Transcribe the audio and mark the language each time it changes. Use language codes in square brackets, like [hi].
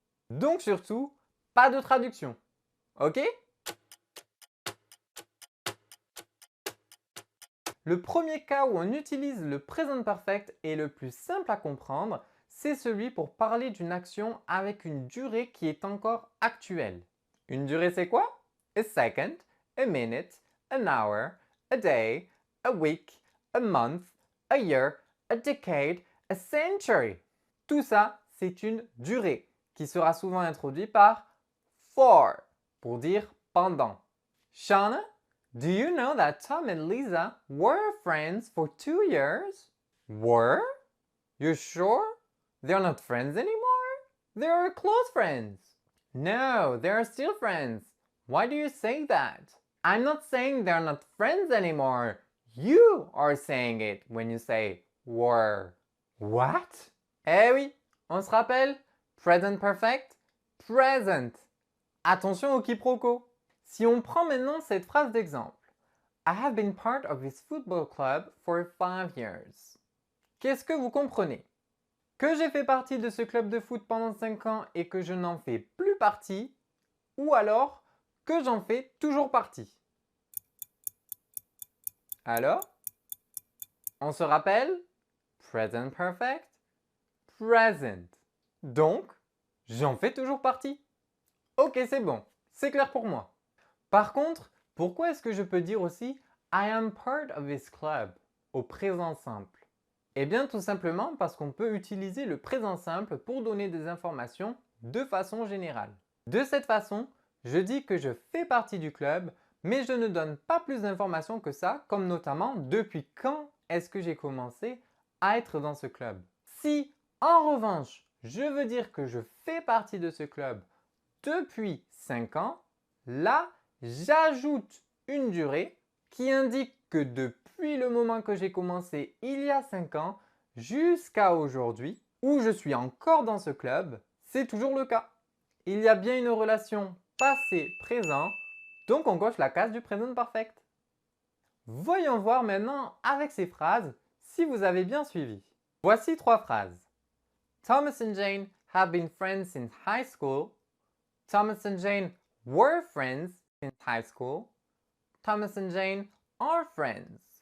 [fr] Donc surtout, pas de traduction. Ok? Le premier cas où on utilise le present perfect est le plus simple à comprendre, c'est celui pour parler d'une action avec une durée qui est encore actuelle. Une durée, c'est quoi? [en] A second, a minute, an hour, a day, a week, a month, a year, a decade, a century. [fr] Tout ça, c'est une durée qui sera souvent introduite par for pour dire pendant. [en] Shauna, do you know that Tom and Lisa were friends for 2 years? Were? You sure? They're not friends anymore? They're close friends. No, they're still friends. Why do you say that? I'm not saying they're not friends anymore. You are saying it when you say were. What? [fr] Eh oui, on se rappelle? Present perfect? Present. Attention au quiproquo. Si on prend maintenant cette phrase d'exemple. [en] I have been part of this football club for 5 years. [fr] Qu'est-ce que vous comprenez? Que j'ai fait partie de ce club de foot pendant 5 ans et que je n'en fais plus partie, ou alors que j'en fais toujours partie. Alors, on se rappelle? Present perfect, present. Donc, j'en fais toujours partie. Ok, c'est bon, c'est clair pour moi. Par contre, pourquoi est-ce que je peux dire aussi [en] I am part of this club [fr] au présent simple? Eh bien, tout simplement parce qu'on peut utiliser le présent simple pour donner des informations de façon générale. De cette façon, je dis que je fais partie du club, mais je ne donne pas plus d'informations que ça, comme notamment depuis quand est-ce que j'ai commencé à être dans ce club. Si, en revanche, je veux dire que je fais partie de ce club depuis 5 ans, là, j'ajoute une durée qui indique que depuis le moment que j'ai commencé il y a 5 ans jusqu'à aujourd'hui, où je suis encore dans ce club, c'est toujours le cas. Il y a bien une relation passé-présent, donc on coche la case du present perfect. Voyons voir maintenant avec ces phrases si vous avez bien suivi. Voici 3 phrases. [en] Thomas and Jane have been friends since high school. Thomas and Jane were friends since high school. Thomas and Jane are friends.